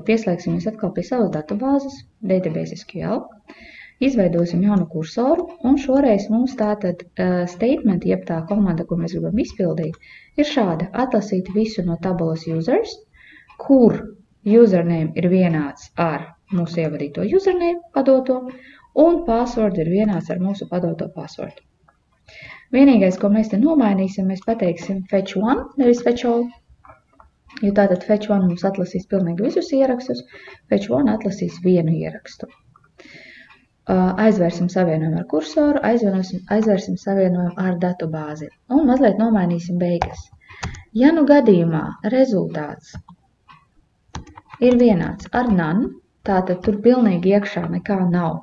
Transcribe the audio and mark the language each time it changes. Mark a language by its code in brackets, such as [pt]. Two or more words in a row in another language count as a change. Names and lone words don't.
[lv] Pieslēgsimies atkal pie savas datubāzes, [en] database SQL, [lv] izveidosim jaunu kursoru, un šoreiz mums tātad statement, jeb tā komanda, ko mēs gribam izpildīt, ir šāda: atlasīt visu no tabulas users, kur username ir vienāds ar mūsu ievadīto username padoto, un password ir vienāds ar mūsu padoto password. Vienīgais, ko mēs te nomainīsim, mēs pateiksim [en] fetch one, [lv] nevis [en] fetch all. [lv] Jo tātad [en] fetch one [lv] mums atlasīs pilnīgi visus ierakstus, [en] fetch one [lv] atlasīs vienu ierakstu. Aizvērsim savienojumu ar kursoru, aizvērsim savienojumu ar datubāzi un mazliet nomainīsim beigas. Ja nu gadījumā rezultāts ir vienāds ar none, tātad tur pilnīgi iekšā nekā nav.